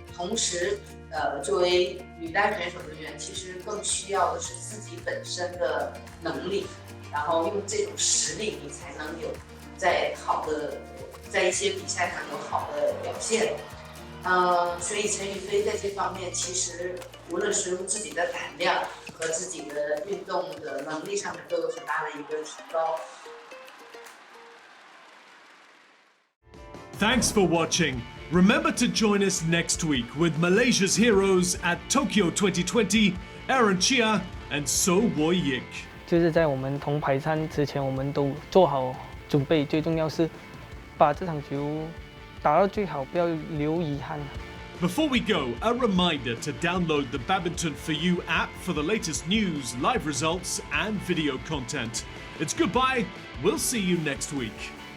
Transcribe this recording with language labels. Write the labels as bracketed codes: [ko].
[zh] 同时，作为女单选手人员，其实更需要的是自己本身的能力，然后用这种实力，你才能有在一些比赛上有好的表现。所以陈雨菲在这方面，其实无论是用自己的胆量和自己的运动的能力上面，都有很大的一个提高。 [en] Thanks for watching. Remember to join us next week with Malaysia's heroes at Tokyo 2020, Aaron Chia and So Woyik. [zh] 就是在我们铜牌战之前，我们都做好准备，最重要是把这场球打到最好，不要留遗憾。 [en] Before we go, a reminder to download the Badminton For You app for the latest news, live results and video content. It's goodbye. We'll see you next week.